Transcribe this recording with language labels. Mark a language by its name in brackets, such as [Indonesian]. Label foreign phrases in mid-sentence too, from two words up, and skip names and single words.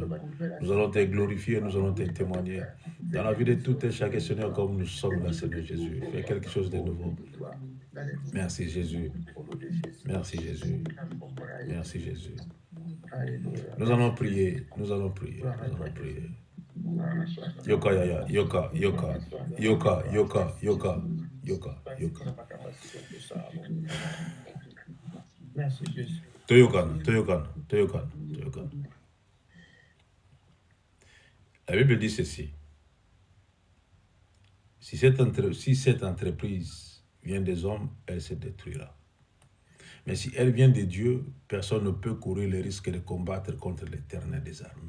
[French] Nous allons te glorifier, nous allons te témoigner. Dans la vie de tout et chacun, Seigneur, comme nous sommes là, Seigneur Jésus, fais quelque chose de nouveau. Merci Jésus. Merci Jésus. Merci Jésus. Nous allons prier, nous allons prier, nous allons prier. [Lingala] Yoka yaya, yoka, yoka, yoka, yoka, yoka, yoka, yoka. Toyokan, toyokan, toyokan, toyokan. [French] La Bible dit ceci. Si cette entreprise vient des hommes, elle se détruira. Mais si elle vient de Dieu, personne ne peut courir le risque de combattre contre l'Éternel des armées.